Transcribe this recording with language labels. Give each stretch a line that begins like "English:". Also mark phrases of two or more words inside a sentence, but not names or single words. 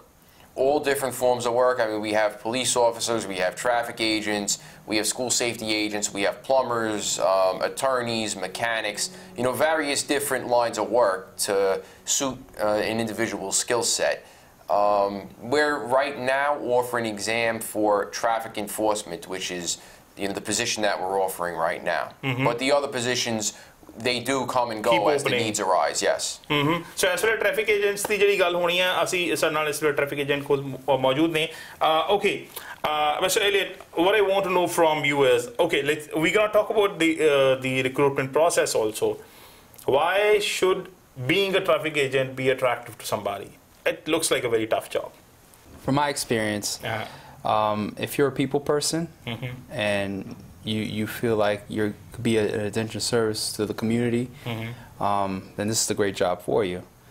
English: All different forms of work. I mean, we have police officers, we have traffic agents, we have school safety agents, we have plumbers, attorneys, mechanics, various different lines of work to suit an individual's skill set. We're right now offering an exam for traffic enforcement, which is the position that we're offering right now. But the other positions, they do come and go as the needs arise, yes. So as far as traffic agents
Punjabi: ਕੀ ਜੜੀ ਗੱਲ ਹੋਣੀ ਹੈ, ਅਸੀ ਇਸ ਨਾਲ ਇਸ
English: traffic agent
Punjabi: ਖ਼ੁਦ ਮੌਜੂਦ ਨੇ.
English: Okay, Mr. Elliot, what I want to know from you is, okay, we're gonna talk about the recruitment process also. Why should being a traffic agent be attractive to somebody? It looks like a very tough job. From my experience, if you're a people person and you feel like you could be an attention service to the community, then this is a great job for you.